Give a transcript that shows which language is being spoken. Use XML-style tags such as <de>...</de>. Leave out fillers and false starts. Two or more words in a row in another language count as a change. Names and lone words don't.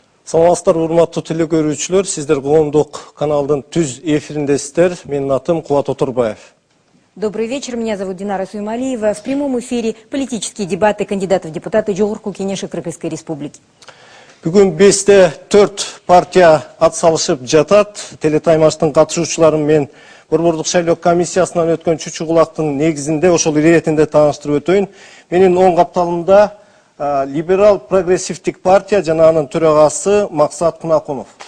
<ky>Саламатсыздар, урматтуу телекөрүүчүлөр, сиздер Коомдук каналдын түз эфириндесиздер. Менин атым Кубат Оторбаев.</ky> <ru>Добрый вечер, меня зовут Динара Суймалиева. В прямом эфире политические дебаты кандидатов в депутаты Жогорку Кенеши Кыргызской Республики.</ru> <ky>Бүгүн 5-4 партия ат салышып жатат. Телетаймаштын катышуучуларын мен Борбордук шайлоо комиссиясынан өткөн чүчү кулактын негизинде ошол иретинде тааныштырып өтөйүн. Менин оң капталымда Либерал прогрессивдик партия жана анын төрагасы Максат Кунакунов.</ky>